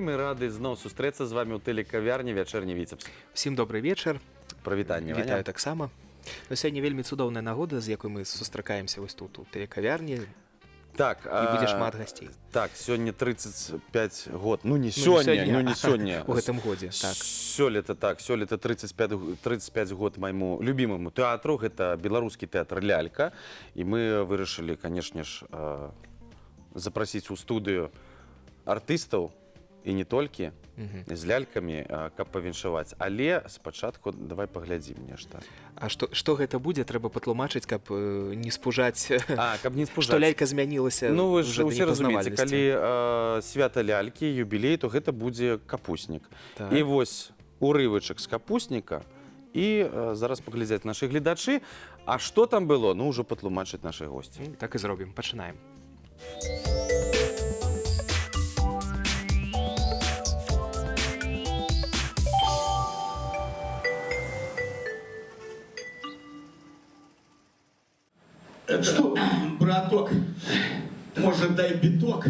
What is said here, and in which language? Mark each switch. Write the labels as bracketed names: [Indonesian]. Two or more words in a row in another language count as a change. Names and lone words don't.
[Ukrainian] Ми раді знову зустрітися з вами у телекавярні «Вечерній Віцебс». Всім добрий вечір. Привітання, Ваня. Вітаю так само. Сьогодні вельми цудовна нагода, з якою ми зустрікаємося ось тут у телекавярні. Так, і буде шмат гостей. Так, сьогодні 35 год. Ну не сьогодні. [Belarusian] У гэтым годзе, так. Сёлета 35 год [Russian] моему любимому театру, [Belarusian] гэта беларускі тэатр «Лялька». І мы вырашылі, конечно ж, запросіць у студыю артыстаў, і не толькі, з лялькамі, каб павіншаваць. Але спачатку давай паглядзім нешта. А што гэта будзе, трэба патлумачыць, каб не спужаць, каб не спужаць. Што лялька змянілася ну, вы уже ж да усе разумееце, непазнавальнасці. калі свята лялькі, юбілей, то гэта будзе капуснік. Так. І вось урывачак з капусніка, і зараз паглядзяць нашы гледачы. А што там было, ну, ўжо патлумачаць нашы госці. Так і зробім, пачынаем. [Russian] Что, браток, может, дай биток?